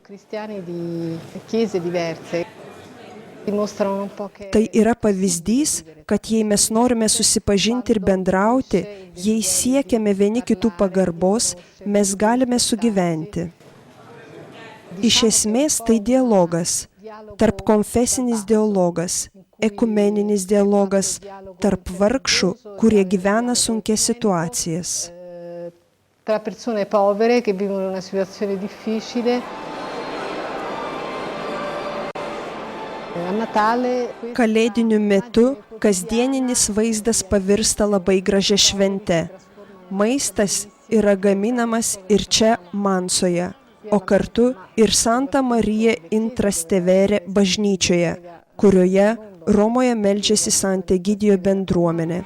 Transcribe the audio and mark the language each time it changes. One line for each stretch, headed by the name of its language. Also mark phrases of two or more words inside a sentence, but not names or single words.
Lithuanian: Tai yra pavyzdys, kad jei mes norime susipažinti ir bendrauti, jei siekiame vieni kitų pagarbos, mes galime sugyventi. Iš esmės tai dialogas, tarp konfesinis dialogas, ekumeninis dialogas, tarp vargšų, kurie gyvena sunkias situacijas.
Italian: Tra persone povere che vivono una situazione difficile.
Lithuanian: Kalėdiniu metu kasdieninis vaizdas pavirsta labai gražia švente. Maistas yra gaminamas ir čia Mansoje, o kartu ir Santa Marija in Trastevere bažnyčioje, kurioje Romoje meldžiasi Sant'Egidio bendruomenė.